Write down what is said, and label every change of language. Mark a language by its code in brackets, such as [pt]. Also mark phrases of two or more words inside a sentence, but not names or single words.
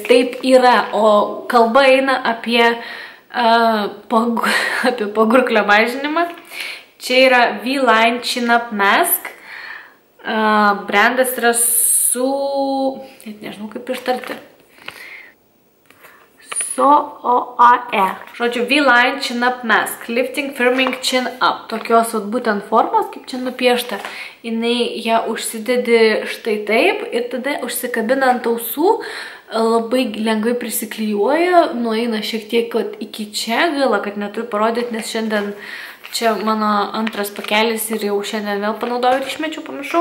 [lt] Taip yra, o kalba eina apie pagurklio mažinimą. Čia yra V-Line Chin Up Mask. Brandas yra net nežinau kaip ištarti. SOAE. Žodžiu, [en] V-Line Chin Up Mask. Lifting, Firming, Chin Up. [lt] Tokios būtent formos, kaip čia nupiešta. Jinai ją užsidedi štai taip ir tada užsikabina ant ausų, labai lengvai prisiklijuoja, nueina šiek tiek iki čia, gaila, kad neturiu parodyti, nes šiandien čia mano antras pakelis ir jau šiandien vėl panaudojau ir išmečiau, pamiršau.